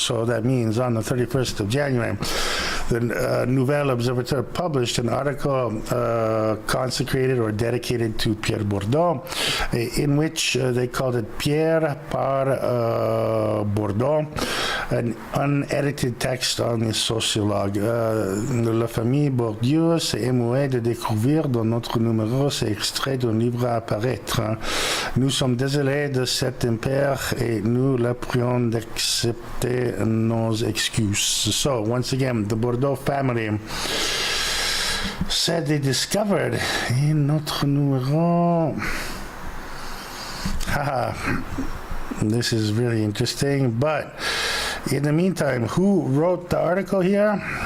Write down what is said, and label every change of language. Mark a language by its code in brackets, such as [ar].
[en] So that means on the 31st of January, the Nouvel Observateur published an article consecrated or dedicated to Pierre Bourdieu, in which they called it Pierre par Bourdieu, an unedited text on the sociologue. [fr] La famille Bourdieu s'est émouée de découvrir dans notre numéro ces extraits d'un livre à apparaître. Nous sommes désolés de cet impair et nous la prions d'accepter nos excuses. [en] So, once again, the Bourdieu family said they discovered in [fr] notre numéro. [en] Haha, this is really interesting, but in the meantime, who wrote the article here?